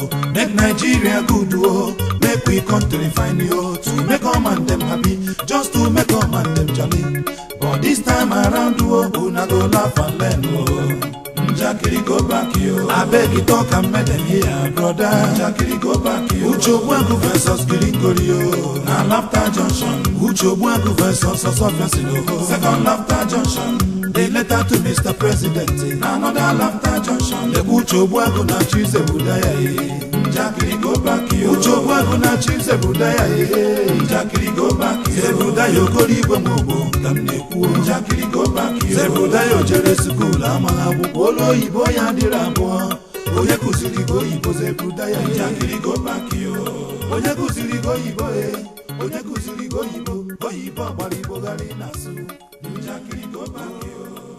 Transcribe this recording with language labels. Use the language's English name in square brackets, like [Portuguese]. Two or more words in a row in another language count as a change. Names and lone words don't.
[Nigerian Pidgin] Make Nigeria good, oh. Make we country fine, yo. To make all man them happy, just to make all man them jolly. But this time around, oh, una go laugh and learn, oh. Njakiri Go Back, yo. I beg you talk and make them hear, brother. Njakiri Go Back, yo. Uche Ogbuagu versus Gringori, yo. Na Laughter Junction. Uche Ogbuagu versus Osofia. Second Laughter Junction. They letter to Mr. President. Another Laughter Junction. The Uche Ogbuagu na Chief Zebrudaya, Njakiri Go Back, yo. Uche Ogbuagu na Chief Zebrudaya, Njakiri Go Back, yo. Zebrudaya Okoroigwe Nwogbo, Kamneku, Njakiri Go Back, yo. [Igbo] Zebrudaya jere school, amala akwụkwọ Oyibo ya dịrị abụọ. Onye kụziri go Oyibo, Zebrudaya, Njakiri Go Back, yo. Onye kụziri go Oyibo, onye kụziri go Oyibo, Oyibo gbara Igbo gharị na-asụ. Njakiri Go Back, yo.